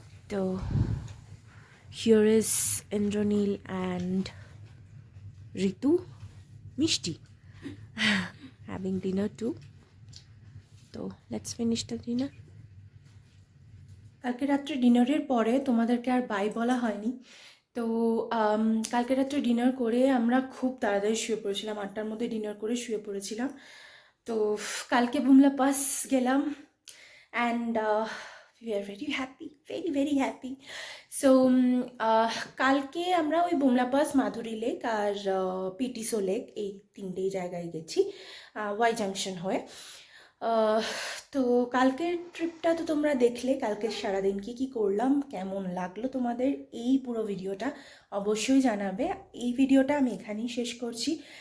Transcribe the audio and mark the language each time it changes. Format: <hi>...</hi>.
<en>তো here is Indranil and Ritu, Mishti having dinner too. So let's finish the dinner.</en> <bn>কালকে রাত্রে ডিনারের পরে তোমাদেরকে আর বাই বলা হয়নি। তো কালকে রাত্রে ডিনার করে আমরা খুব তাড়াতাড়ি শুয়ে পড়েছিলাম, 8টার মধ্যে ডিনার করে শুয়ে পড়েছিলাম। তো কালকে বুমলা পাস গেলাম</bn> <en>and we are very happy,</en> <bn>very very happy. So কালকে আমরা ওই বুমলা পাস, মাধুরী লেক আর পিটিসো লেক, এই 3টেই জায়গায় গেছি ওয়াই জাংশন হয়ে। তো কালকের ট্রিপটা তো তোমরা দেখলে, কালকের সারাদিন কি করলাম, কেমন লাগলো তোমাদের এই পুরো ভিডিওটা অবশ্যই জানাবে। এই ভিডিওটা আমি এখানেই শেষ করছি।</bn>